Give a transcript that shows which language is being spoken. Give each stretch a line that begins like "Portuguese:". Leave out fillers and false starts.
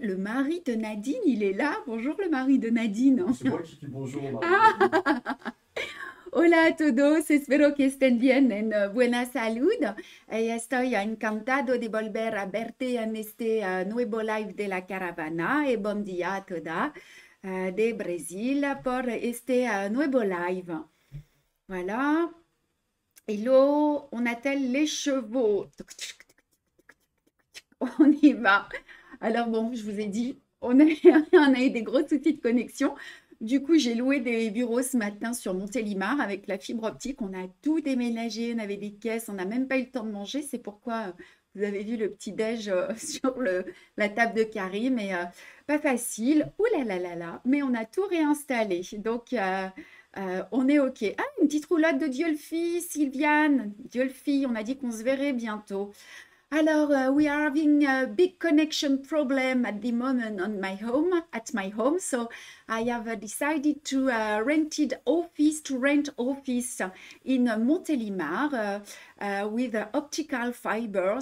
French: Le mari de Nadine, il est là. Bonjour, le mari de Nadine. C'est moi qui dis bonjour au mari de Nadine.
Spanish: Hola a todos, espero que estén bien en buena salud. Estoy encantado de volver a verte en este nuevo live de la caravana. Et bon dia a toda de Brésil por este nuevo live.
French: Voilà. Hello, on attelle les chevaux. On y va. Alors bon, je vous ai dit, on a eu des gros soucis de connexion. Du coup, j'ai loué des bureaux ce matin sur Montélimar avec la fibre optique. On a tout déménagé, on avait des caisses, on n'a même pas eu le temps de manger. C'est pourquoi vous avez vu le petit-déj sur la table de Karim. Mais pas facile. Ouh là là là là. Mais on a tout réinstallé. Donc, on est OK. Ah, une petite roulotte de Diolfi, Sylviane. Diolfi, on a dit qu'on se verrait bientôt.
English: Alors, we are having a big connection problem at the moment at my home. So I have decided to rent office in Montélimar with optical fiber.